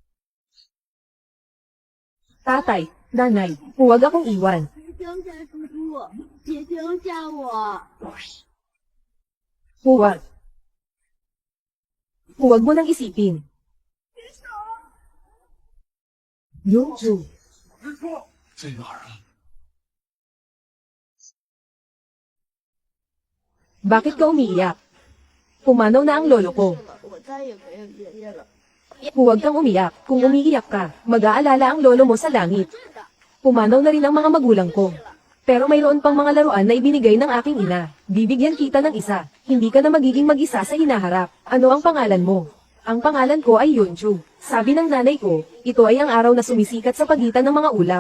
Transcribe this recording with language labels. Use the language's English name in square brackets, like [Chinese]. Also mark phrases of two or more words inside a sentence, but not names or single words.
[Filipino] Tatay, nanay, huwag akong iwan. [Chinese] 别丢下叔叔，别丢下我。 [Filipino] Huwag. Huwag mo nang isipin. Yunju. [Chinese] 在哪儿啊？ [Filipino] Bakit ka umiiyak? Pumanaw na ang lolo ko. [Chinese] 我再也没有爷爷了。 [Filipino] Huwag kang umiyak. Kung umiiyak ka, mag-aalala ang lolo mo sa langit. Pumanaw na rin ang mga magulang ko. Pero mayroon pang mga laruan na ibinigay ng aking ina. Bibigyan kita ng isa. Hindi ka na magiging mag-isa sa hinaharap. Ano ang pangalan mo? Ang pangalan ko ay Yunju. Sabi ng nanay ko, ito ay ang araw na sumisikat sa pagitan ng mga ulap.